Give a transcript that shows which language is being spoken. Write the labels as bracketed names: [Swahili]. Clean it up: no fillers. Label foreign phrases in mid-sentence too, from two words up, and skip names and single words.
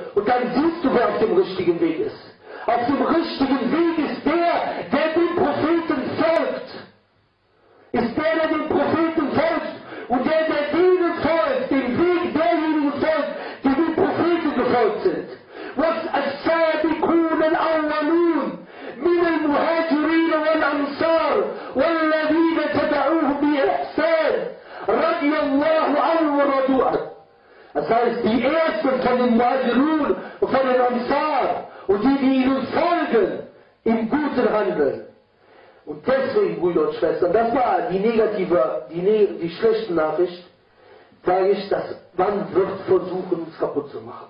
[German] Und dann siehst du, wer auf dem richtigen Weg ist. Auf dem richtigen Weg ist der dem Propheten folgt. Ist der dem Propheten folgt. Und der denen folgt, dem Weg derjenigen folgt, die den Propheten gefolgt sind. [Arabic] والسابقون الأولون من المهاجرين والأنصار والذين تبعوهم بإحسان رضي الله عنهم ورضوا عنه. [German] Das heißt, die Ersten von den Muhajirun und von den Ansar und die ihnen folgen, im guten Handeln. Und deswegen, Brüder und Schwestern, das war die schlechte Nachricht, sage ich, dass man wird versuchen, uns kaputt zu machen.